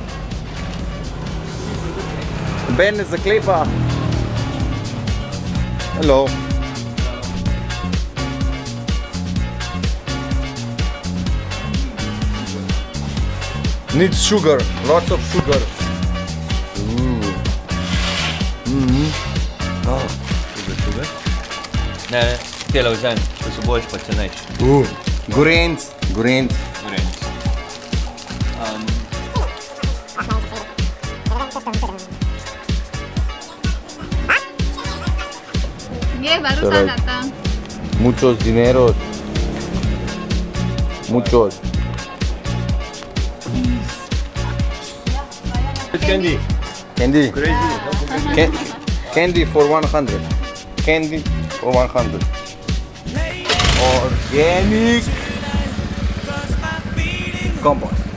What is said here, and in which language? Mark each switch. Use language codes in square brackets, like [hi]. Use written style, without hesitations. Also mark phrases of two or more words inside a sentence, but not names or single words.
[sl] Ben ne zaklepa. [en] Hello. Needs sugar, lots of sugar. Sugar? [sl] Ne, tele vzem, ko so boljši pa cenejši. Gorenc. Gorenc. [id] Baru datang. [es] Muchos dineros. Muchos. [en] Candy. Candy. Crazy. Candy for 100. Candy for 100. Organic compost.